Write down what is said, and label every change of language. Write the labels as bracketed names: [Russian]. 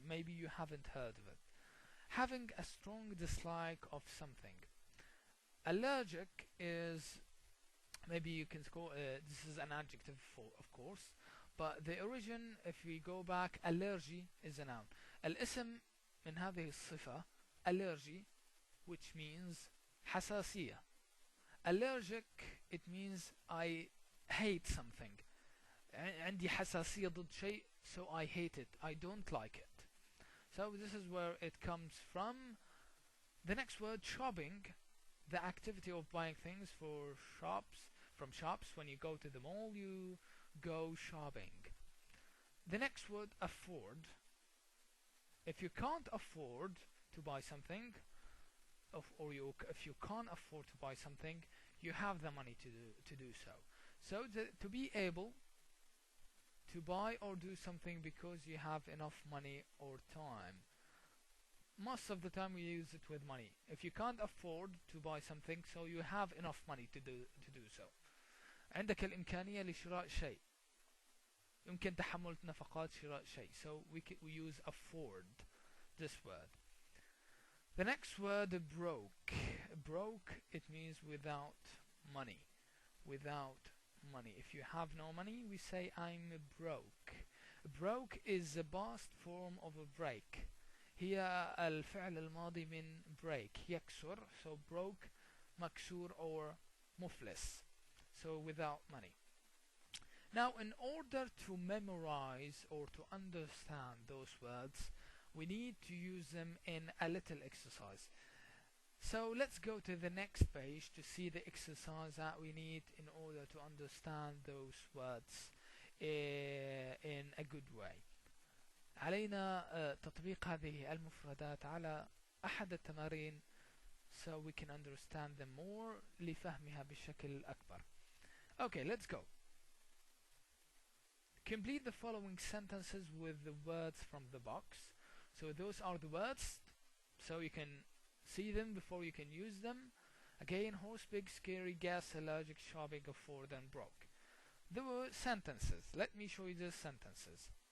[English] Maybe you haven't heard of it. Having a strong dislike of something. Allergic is, maybe you can call this is an adjective for, of course, but the origin, if we go back, allergy is a noun. [Arabic] الاسم من هذه الصفة allergy, [English] which means [Arabic] حساسية. [English] Allergic, it means I hate something. [Arabic] عندي حساسية ضد شيء, [English] so I hate it, I don't like it. So this is where it comes from. The next word, shopping, the activity of buying things for shops, from shops. When you go to the mall, you go shopping. The next word, afford. If you can't afford to buy something, if you can't afford to buy something, you have the money to do so. So to be able to buy or do something because you have enough money or time. Most of the time we use it with money. If you can't afford to buy something, so you have enough money to do so. [Arabic] عندك الإمكانية لشراء شيء. يمكن تحمل نفقات شراء شيء. [English] So we use afford, this word. The next word, broke. Broke, it means without money. Without money. If you have no money, we say I'm broke. Broke is the past form of a break. [Arabic] هي الفعل الماضي من break, يكسر. [English] So broke, [Arabic] مكسور [English] or [Arabic] مفلس. [English] So without money. Now, in order to memorize or to understand those words, we need to use them in a little exercise. So let's go to the next page to see the exercise that we need in order to understand those words in a good way. [Arabic] علينا تطبيق هذه المفردات على أحد التمارين [English] so we can understand them more [Arabic] لفهمها بشكل أكبر. [English] Okay, let's go. Complete the following sentences with the words from the box. So those are the words, so you can see them before you can use them. Again, horse, big, scary, gas, allergic, shopping, afford, and broke. The sentences. Let me show you the sentences.